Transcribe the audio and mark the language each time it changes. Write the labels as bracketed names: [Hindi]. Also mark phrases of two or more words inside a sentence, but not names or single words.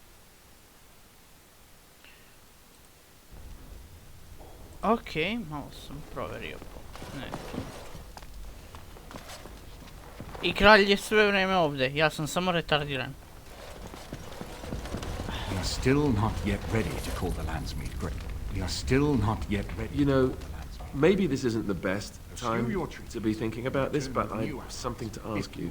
[Serbian] Okej, malo sam proverio. Ne. I kralj je sve vrijeme ovdje, ja sam samo retardiran. [English] We are still not yet ready to call the Landsmeet great. We are still not yet ready. You know, maybe this isn't the best time to be thinking about this, but I have something to ask you.